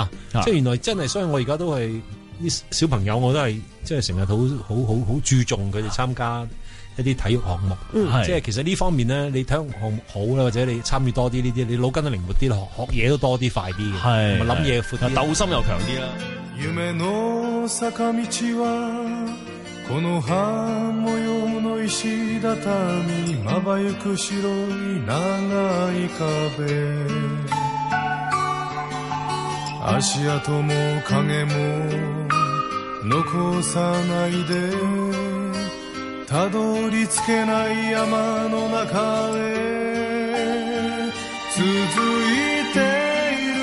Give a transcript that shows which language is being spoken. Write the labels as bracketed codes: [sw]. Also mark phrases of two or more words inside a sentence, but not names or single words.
[yue] 即係原來真係，所以我而家都係啲小朋友，我都係即係成日好注重佢哋參加一啲體育項目，即係其實呢方面咧，你體育項目好啦，或者你參與多啲呢啲，你腦筋都靈活啲咯，學嘢都多啲快啲嘅，諗嘢闊啲，鬥心又強啲啦。 [ja] 夢の坂道はこの葉模様の石畳まばゆく白い長い壁足跡も影も残さないでたどり着けない山の中へ続いてい